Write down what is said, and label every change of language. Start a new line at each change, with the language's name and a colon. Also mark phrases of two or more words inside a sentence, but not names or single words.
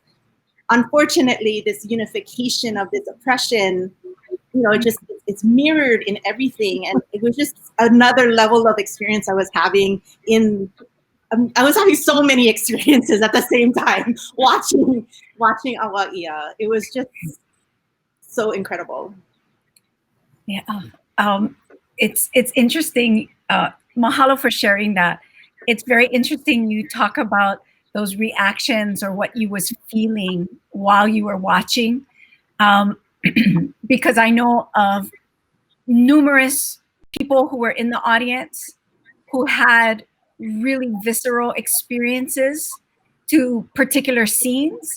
English: Unfortunately, this unification of this oppression, it's mirrored in everything. And it was just another level of experience I was having I was having so many experiences at the same time watching ʻAʻia. It was just so incredible. Yeah, it's interesting. Mahalo for sharing that. It's very interesting you talk about those reactions or what you was feeling while you were watching, because I know of numerous people who were in the audience who had really visceral experiences to particular scenes.